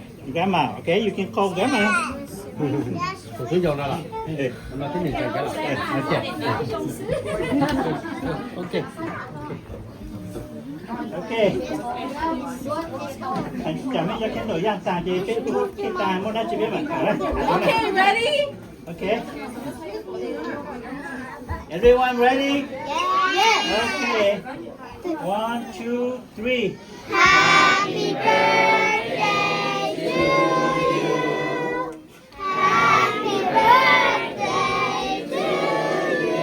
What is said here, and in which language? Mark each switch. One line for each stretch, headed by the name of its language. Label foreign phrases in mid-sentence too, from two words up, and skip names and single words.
English: grandma okay you can call grandma
Chinese: 我睡觉了啦，我们天天在家了，OK，
Thai: okay จะไม่จะแค่ตัวอย่างตาจะเป็นตัวที่ตาโมน่าจะเป็นแบบนั้น
English: Okay, ready? okay everyone ready Yes. okay 1 2 3 Happy birthday to you. Happy birthday to you.